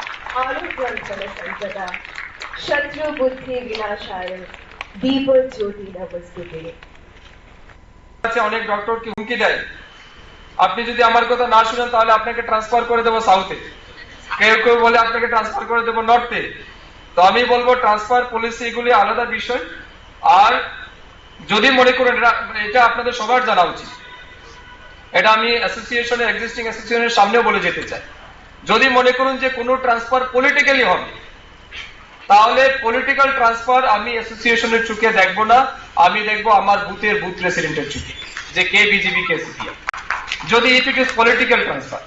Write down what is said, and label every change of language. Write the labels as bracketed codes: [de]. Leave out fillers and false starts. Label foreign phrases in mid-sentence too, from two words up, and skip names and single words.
[sa] आलोकवंचन संपदा शत्रु बुद्धि विनाशाय दीप ज्योति नमस्ते। [bn] অনেক ডক্টরকে হুমকি দেয়, আপনি যদি আমার কথা না শুনেন তাহলে আপনাকে ট্রান্সফার করে দেবো সাউথে, কেউ কেউ বলে আপনাকে ট্রান্সফার করে দেবো নর্থে। তো আমি বলবো [en] transfer policy [bn] এগুলি আলাদা বিষয়। আর যদি মনে করেন এটা আপনাদের সবার জানা উচিত, এটা আমি অ্যাসোসিয়েশনের এক্সিস্টিং অ্যাসোসিয়েশনের সামনেও বলে যেতে চাই, যদি মনে করুন যে কোনো ট্রান্সফার পলিটিক্যালি হবে তাহলে [en] political transfer [bn] আমি অ্যাসোসিয়েশনের চোখে দেখবো না, আমি দেখবো আমার বুথের বুথ প্রেসিডেন্টের চোখে যে কে বিজেপি কে সিপিএম, যদি [en] it is political transfer.